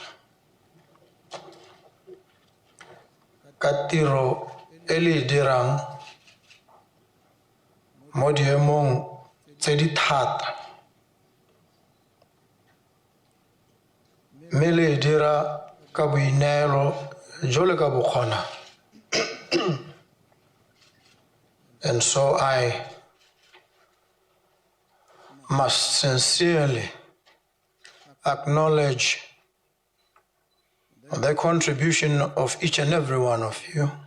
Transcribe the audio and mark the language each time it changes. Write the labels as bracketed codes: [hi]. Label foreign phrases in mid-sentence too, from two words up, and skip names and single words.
[tn] ka tiro e le e dirang mo diemong tse di thata mme le e dira ka boineelo jo le ka bokgona. [en] And so I must sincerely acknowledge the contribution of each and every one of you.